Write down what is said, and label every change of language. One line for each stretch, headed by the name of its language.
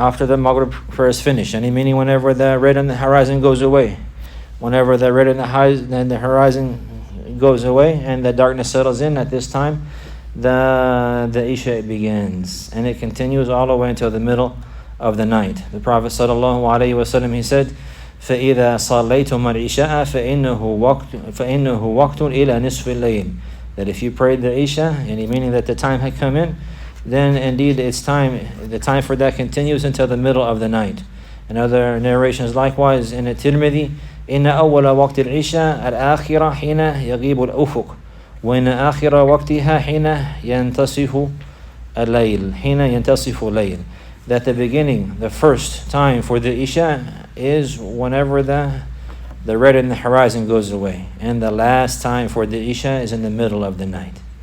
English: And meaning whenever the red on the horizon goes away. Whenever the red on the horizon goes away and the darkness settles in, at this time the Isha begins. And it continues all the way until the middle of the night. The Prophet ﷺ, he said,
Arabic: فَإِذَا صَلَّيْتُمَ الْعِشَاءَ فَإِنَّهُ وَقْتٌ إِلَى نِصْفِ اللَّيْلِ.
English: That if you prayed the Isha, meaning that the time had come in, then indeed it's time. The time for that continues until the middle of the night. And other narrations likewise in At-Tirmidhi,
Arabic: إِنَّ أَوَّلَ وَقْتِ الْعِشَاءِ الْآخِرَةِ حِينَ يَغِيبُ الْأُفُقُ وَإِنَّ آخِرَ وَقْتِهَا حِينَ يَنْتَصِفُ اللَّيْلِ.
English: That the beginning, the first time for the Isha is whenever the red in the horizon goes away. And the last time for the Isha is in the middle of the night.